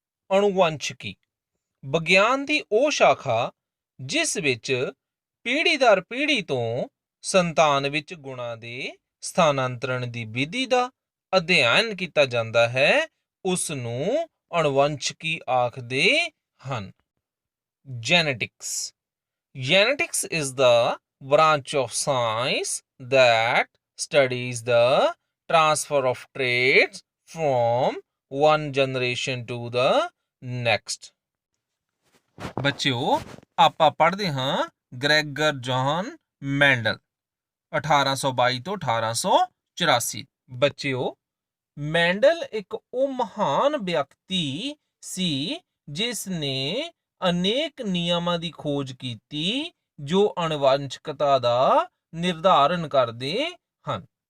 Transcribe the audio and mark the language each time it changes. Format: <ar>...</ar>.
<pa>ਅਣੁਵੰਸ਼ਿਕੀ ਵਿਗਿਆਨ ਦੀ ਉਹ ਸ਼ਾਖਾ ਜਿਸ ਵਿੱਚ ਪੀੜ੍ਹੀ ਦਰ ਪੀੜ੍ਹੀ ਤੋਂ ਸੰਤਾਨ ਵਿੱਚ ਗੁਣਾਂ ਦੇ ਸਥਾਨਾਂਤਰਣ ਦੀ ਵਿਧੀ ਦਾ ਅਧਿਐਨ ਕੀਤਾ ਜਾਂਦਾ ਹੈ, ਉਸ ਨੂੰ ਅਣੁਵੰਸ਼ਿਕੀ ਆਖਦੇ ਹਨ।</pa> <en>Genetics Genetics is the branch of science that studies the transfer of traits from one generation to the next।</en> <pa>ਬੱਚਿਓ, ਆਪਾਂ ਪੜ੍ਹਦੇ ਹਾਂ ਗ੍ਰੈਗਰ ਜੌਹਨ ਮੈਂਡਲ 1822 ਤੋਂ 1884। ਬੱਚਿਓ, ਮੈਂਡਲ ਇੱਕ ਉਹ ਮਹਾਨ ਵਿਅਕਤੀ ਸੀ ਜਿਸ ਨੇ ਅਨੇਕ ਨਿਯਮਾਂ ਦੀ ਖੋਜ ਕੀਤੀ ਜੋ ਅਣੁਵੰਸ਼ਿਕਤਾ ਦਾ ਨਿਰਧਾਰਨ ਕਰਦੇ ਹਨ।</pa>